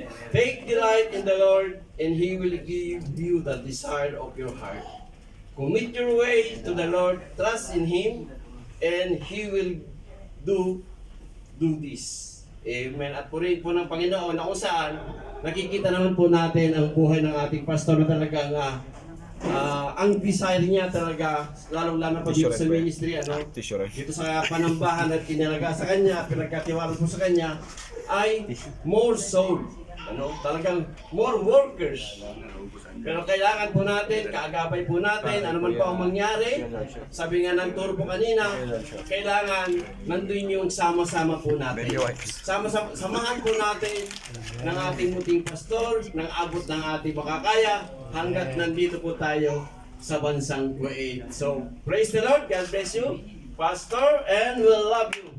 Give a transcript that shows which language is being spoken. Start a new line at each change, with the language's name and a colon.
English: Take delight in the Lord, and He will give you the desire of your heart. Commit your way to the Lord, trust in Him, and He will do this. Amen.
Filipino: At purihin po ng Panginoon na kung saan nakikita naman po natin ang buhay ng ating pastor na talagang ang desire niya talaga, lalong-lalo pa dito sa ministry, dito sa panambahan at kinalaga sa kanya, pinagkatiwala po sa kanya, ay
English: more soul.
Filipino: Talagang
English: more workers.
Filipino: Pero kailangan po natin, kaagapay po natin, ano man po ang mangyari. Sabi nga ng turo po kanina, kailangan nandun yung sama-sama po natin. Samahan po natin ng ating muting pastor, ng abot ng ating makakaya, hanggat nandito po tayo sa bansang Kuwait.
English: So, praise the Lord, God bless you, Pastor, and we love you.